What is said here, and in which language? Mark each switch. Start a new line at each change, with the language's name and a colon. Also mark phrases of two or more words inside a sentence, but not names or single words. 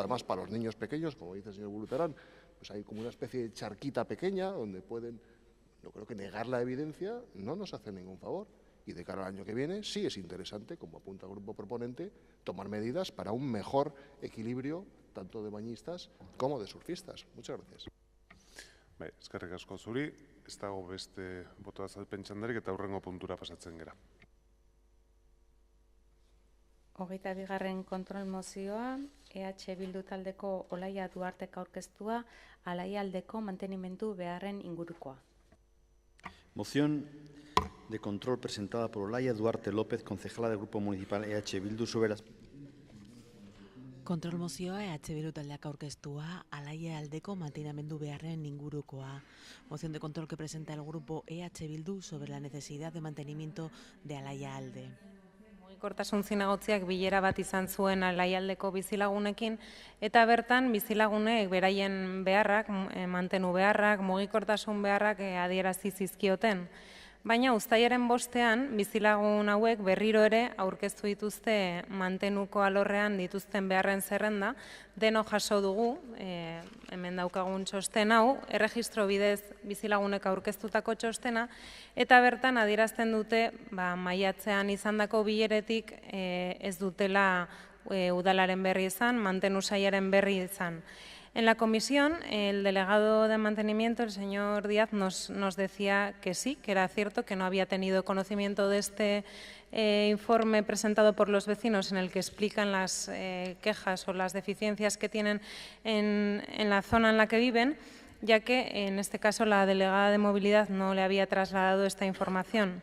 Spanish: Además, para los niños pequeños, como dice el señor Burutarán, pues hay como una especie de charquita pequeña donde pueden, yo creo que negar la evidencia no nos hace ningún favor. Y de cara al año que viene sí es interesante, como apunta el grupo proponente, tomar medidas para un mejor equilibrio tanto de bañistas como de surfistas. Muchas gracias.
Basque: Eskerrik asko zuri, ez dago beste boto azalpen txandarik eta hurrengo puntura pasatzen gera. 22. kontrol mozioa, EH Bildu taldeko Olaia Duartek aurkeztua, Alaialdeko mantenimendu beharren ingurukoa.
Spanish: Moción de control presentada por Olaia Duarte López, concejala del Grupo Municipal EH Bildu, sobre las...
Basque: Kontrol mozioa EH Bildu taldeak aurkeztua, Alaia aldeko mantenamendu beharren ingurukoa.
Spanish: Moción de control que presenta el Grupo EH Bildu sobre la necesidad de mantenimiento de Alaia alde.
Basque: Mugikortasun zinegotziak bilera bat izan zuen Alaialdeko bizilagunekin, eta bertan bizilagunek beraien beharrak, mantenu beharrak, mugikortasun beharrak adierazi zizkioten. Baina uztailaren 5ean bizilagun hauek berriro ere aurkeztu dituzte mantenuko alorrean dituzten beharren zerrenda, deno jaso dugu, hemen daukagun txosten hau, erregistro bidez bizilagunek aurkeztutako txostena, eta bertan adierazten dute maiatzean izandako bileretik ez dutela udalaren berri izan, mantenu sailaren berri izan.
Spanish: En la comisión, el delegado de mantenimiento, el señor Díaz, nos decía que sí, que era cierto, que no había tenido conocimiento de este informe presentado por los vecinos en el que explican las quejas o las deficiencias que tienen en la zona en la que viven, ya que en este caso la delegada de movilidad no le había trasladado esta información.